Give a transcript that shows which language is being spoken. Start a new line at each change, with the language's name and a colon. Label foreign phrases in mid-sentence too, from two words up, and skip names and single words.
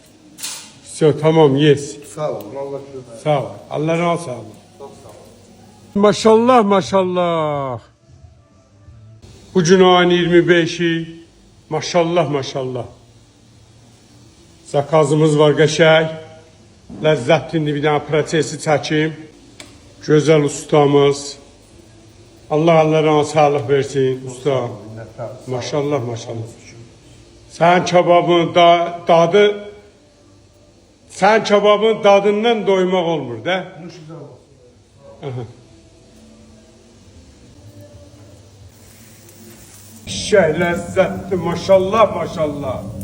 Turkish: Tamam yes.
Azerbaijani: Sağ olun. Allah razı Sağ ol. Allah razı olsun.
Turkish: Çok sağ olun. Maşallah maşallah. Bugün ayın 25'i.
Azerbaijani: Maşallah maşallah. Zakazımız var qəşəng. Ləzzətli bir dənə prosesi çəkim. Gözəl ustamız. Allah sağlıq versin usta. Maşallah maşallah. Sen kebabın dadı sen kebabın dadından doymaq olmur da.
Turkish: Şey lezzetli maşallah maşallah.